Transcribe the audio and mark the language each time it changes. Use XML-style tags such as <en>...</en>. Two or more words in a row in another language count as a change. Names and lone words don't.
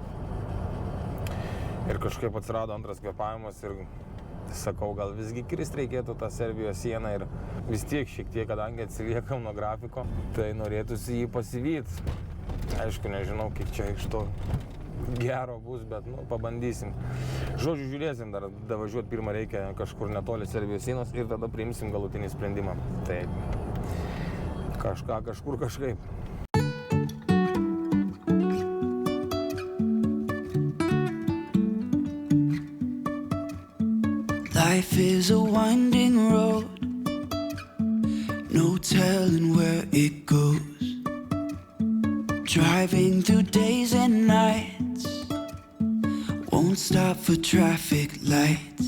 <lt>Ir kažkaip atsirado antras kvėpavimas ir sakau, gal visgi kirst reikėtų tą Serbijos sieną ir vis tiek šiek tiek, kadangi atsiliekam nuo grafiko, tai norėtųsi jį pasivyti. Aišku, nežinau, kiek čia iš to gero bus, bet pabandysim. Žodžiu, žiūrėsim, dar važiuoti pirmą reikia kažkur netoli Serbijos sienos ir tada priimsim galutinį sprendimą. Tai kažkaip.</lt> <en>Life is a winding road, no telling where it goes. Driving through days and nights, won't stop for traffic lights.</en>